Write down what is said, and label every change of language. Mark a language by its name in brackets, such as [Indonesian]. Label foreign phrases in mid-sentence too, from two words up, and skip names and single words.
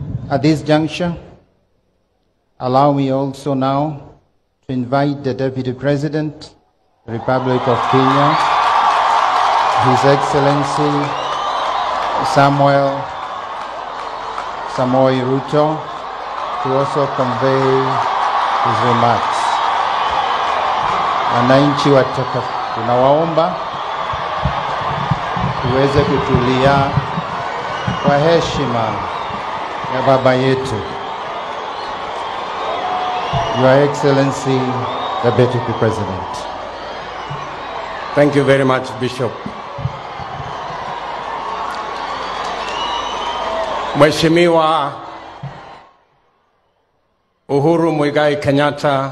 [English] At this juncture, allow me also now to invite the Deputy President, the Republic of Kenya, His Excellency Mwai Ruto, to also convey his remarks. [Swahili] Wananchi watukufu, tunawaomba tuweze kutulia kwa heshima ya baba yetu. [English] Your Excellency, the Deputy President. Thank you very much, Bishop. [Swahili] Mheshimiwa Uhuru Muigai Kenyatta,